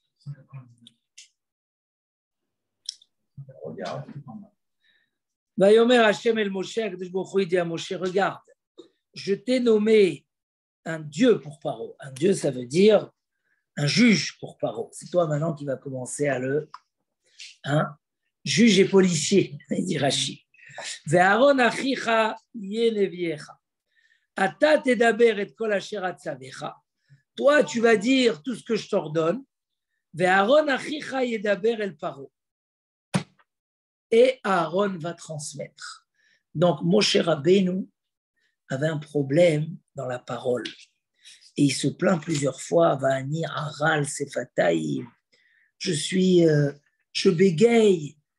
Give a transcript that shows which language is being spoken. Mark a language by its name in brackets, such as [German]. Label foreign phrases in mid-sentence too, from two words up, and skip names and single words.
[Hebrew] ויאמר השם אל משה, הקדוש ברוך הוא [French] dit à Moshe, regarde, je t'ai nommé un Dieu pour Paro. Un Dieu, ça veut dire un juge pour Paro. C'est toi maintenant qui vas commencer à juge et policier, dit Rashi. [Hebrew] ואהרן אחיך יהיה נביאך. אתה תדבר את כל אשר אצוך. [French] Toi, tu vas dire tout ce que je t'ordonne. [Hebrew] ואהרן אחיך ידבר אל פרעה. [French] Et Aaron va transmettre. Donc, Moshe Rabbeinu avait un problème dans la parole. Et il se plaint plusieurs fois, [Hebrew] ואני ערל שפתים. [French] Je bégaye.